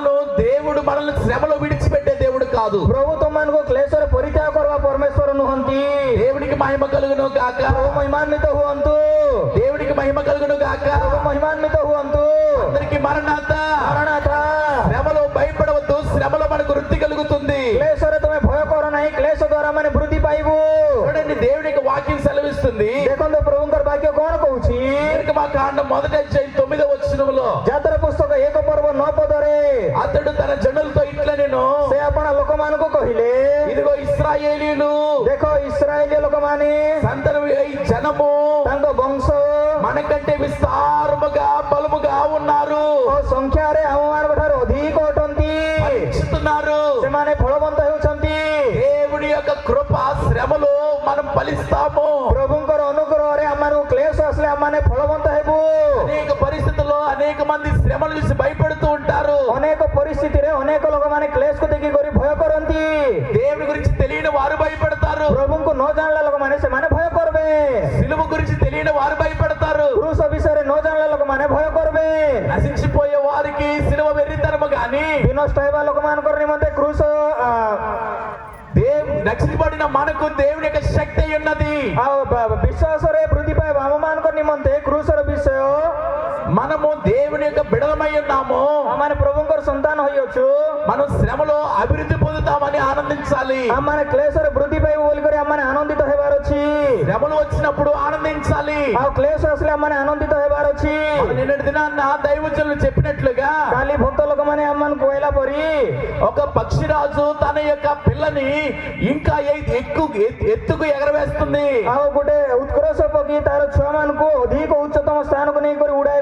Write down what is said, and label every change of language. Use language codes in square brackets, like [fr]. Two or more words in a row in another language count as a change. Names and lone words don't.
[te] దేవుడు మనల్ని శ్రమలో విడిచిపెట్టే దేవుడు కాదు. [or] ପ୍ରଭୁ ତୁମମାନଙ୍କୁ କ୍ଲେଶରେ ପରିତ୍ୟାଗ କରିବା ପରମେଶ୍ୱର ନୁହନ୍ତି। [te] దేవునికి మహిమ కలుగును గాక. [or] ପ୍ରଭୁ ମହିମାନ୍ୱିତ ହୁଅନ୍ତୁ, [te] దేవునికి మహిమ కలుగును గాక. [or] ପ୍ରଭୁ మహిమాన్విତ ହୁଅନ୍ତୁ। [te] అందరికి మరణాత. మరణాథ। శ్రమలో భయపడవద్దు, శ్రమలో మనకు వృద్ధి కలుగుతుంది. [or] କ୍ଲେଶରେ ତୁମେ ଭୟ କର ନାହିଁ, କ୍ଲେଶ ଦ୍ୱାରା ମାନେ ବୃଦ୍ଧି ପାଇବୁ। [te] చూడండి, దేవునికి వాక్యం సెలవిస్తుంది. [or] ଦେଖନ୍ତୁ ପ୍ରଭୁଙ୍କର ବାକ୍ୟ କଣ କହୁଛି? [te] నిర్గమకాండం 1:9 [or] ଯାତ୍ରା ପୁସ୍ତକ 1 ପଦରେ [te] అతడు తన జనులతో ఇట్లా నేను [or] ସେ ଆପଣ ଲୋକମାନଙ୍କୁ କହିଲେ, [te] ఇదిగో ఇశ్రాయేలీయులు [or] ଦେଖ ଇସ୍ରାଏଲୀୟ ଲୋକମାନେ [te] సంతనం ఈ జనము [or] ତାଙ୍କ ବଂଶ [te] మనకంటే విస్తారముగా బలముగా ఉన్నారు, [or] ଓ ସଂଖ୍ୟାରେ ଆମମାନଙ୍କ ଠାରୁ ଅଧିକ ଅଟନ୍ତି, [te] ఫలిస్తున్నారు. [or] ସେମାନେ ଫଳବନ୍ତ ହେଉଛନ୍ତି। [te] దేవుడి యొక్క కృప శ్రమలో మనం ఫలిస్తాము. [or] ପ୍ରଭୁଙ୍କର ଅନୁଗ୍ରହରେ ଆମମାନଙ୍କୁ କ୍ଲେଶ ଆସିଲେ ଆମମାନେ ଫଳବନ୍ତ ହେବୁ। [te] అనేక పరిస్థితుల్లో అనేక మంది శ్రమలు చూసి భయపడుతూ ఉంటారు. [or] ଅନେକ ପରିସ୍ଥିତିରେ ଅନେକ ଲୋକମାନେ କ୍ଲେଶକୁ ଦେଖିକରି ଭୟ କରନ୍ତି। [te] దేవుడి గురించి తెలియని వారు భయపడతారు. [or] ପ୍ରଭୁଙ୍କୁ ନ ଜାଣିଲା ଲୋକମାନେ ସେମାନେ ଭୟ କରିବେ। [te] సిలువ గురించి తెలియని వారు భయపడతారు. [or] କ୍ରୁଶ ବିଷୟରେ ନ ଜାଣିଲା ଲୋକମାନେ ଭୟ କରିବେ। [te] నశించిపోయే వారికి సిలువ వెర్రితనము గాని [or] ବିନଷ୍ଟ ହେବା ଲୋକମାନଙ୍କର ନିମନ୍ତେ କ୍ରୁଶ [te] రక్షించబడిన మనకు దేవుని యొక్క శక్తి ఉన్నది. [or] ଆଉ ବିଶ୍ୱାସରେ ବୃଦ୍ଧି ପାଇବା ଆମମାନଙ୍କ ନିମନ୍ତେ କ୍ରୁଶର ବିଷୟ। [te] మనము దేవుని యొక్క బిడలమై ఉన్నాము. [or] ଆମମାନେ ପ୍ରଭୁଙ୍କର ସନ୍ତାନ ହୋଇଅଛୁ। [te] మనం శ్రమలో అభివృద్ధి పొందుతామని ఆనందించాలి. [or] ଆମମାନେ କ୍ଲେଶରେ ବୃଦ୍ଧି ପାଇବୁ ବୋଲିକରି ଆମମାନେ ଆନନ୍ଦିତ ହେବାର ଅଛି। [te] శ్రమలు వచ్చినప్పుడు ఆనందించాలి. [or] ଆଉ କ୍ଲେଶ ଆସିଲେ ଆମମାନେ ଆନନ୍ଦିତ ହେବାର ଅଛି। [te] మనం నిన్నటి దినాన్న దైవజనులు చెప్పినట్లుగా [or] କାଲି ଭକ୍ତ ଲୋକମାନେ ଆମମାନଙ୍କୁ କହିଲା ପରି [te] ఒక పక్షిరాజు తన యొక్క పిల్లని ఇంకా ఎత్తుకు ఎగరవేస్తుంది. [or] ଆଉ ଗୋଟେ ଉତ୍କର୍ଷ ପକ୍ଷୀ ତାର ଛୁଆମାନଙ୍କୁ ଅଧିକ ଉଚ୍ଚତମ ସ୍ଥାନକୁ ନେଇକରି ଉଡାଇବ।